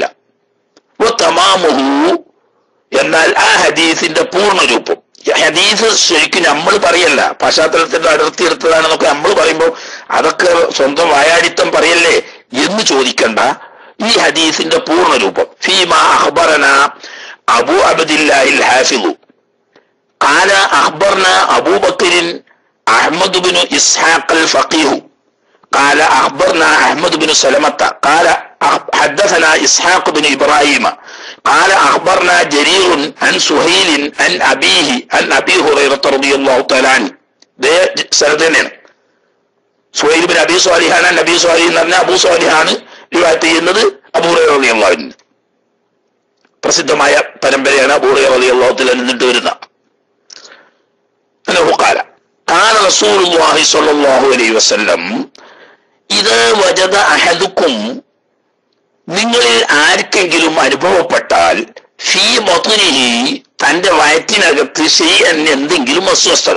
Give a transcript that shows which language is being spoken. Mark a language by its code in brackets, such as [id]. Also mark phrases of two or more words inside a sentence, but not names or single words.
[ml] തമാമുഹു, എന്നാൽ ആ ഹദീസിന്റെ പൂർണ്ണ രൂപം, ഹദീസ് ശരിക്കും നമ്മൾ പറയല്ല, പശ്ചാത്തലത്തിന്റെ അതിർത്തി എടുത്തതാണെന്നൊക്കെ നമ്മൾ പറയുമ്പോൾ അതൊക്കെ സ്വന്തം വായാടിത്തം പറയല്ലേ എന്ന് ചോദിക്കണ്ട. ഈ ഹദീസിന്റെ പൂർണ്ണ രൂപം [ar] فيما أخبرنا أبو عبد الله الحافظ قال أخبرنا أبو بكر أحمد بن إسحاق الفقيه قال أخبرنا أحمد بن سلمة قال حدثنا إسحاق بن إبراهيم قال أخبرنا جرير عن سهيل عن أبيه عن أبي هريرة رضي الله تعالى عنه. ده سردين [ml] സുഹൈൽ ബിൻ അബീ സ്വാലിഹാൻ നബി സ്വാലിഹ് എന്ന് പറഞ്ഞ അബൂ സ്വാലിഹാണ് റിവായത്ത് ചെയ്യുന്നത് അബൂ ഹുറൈറ [ar] رضي الله عنه. [ml] പ്രസിദ്ധമായ പരമ്പരയാണ് അബൂ ഹുറൈറ [ar] رضي الله تعالى [ml] നിന്നിട്ട് വരുന്ന. [ar] أنه قال قال رسول الله صلى الله عليه وسلم إذا وجد أحدكم [ml] നിങ്ങളിൽ ആർക്കെങ്കിലും അനുഭവപ്പെട്ടാൽ [ar] في بطنه [ml] തന്റെ വയറ്റിനകത്ത് [ar] ഷൈഅൻ [ml] എന്തെങ്കിലും അസ്വസ്ഥത.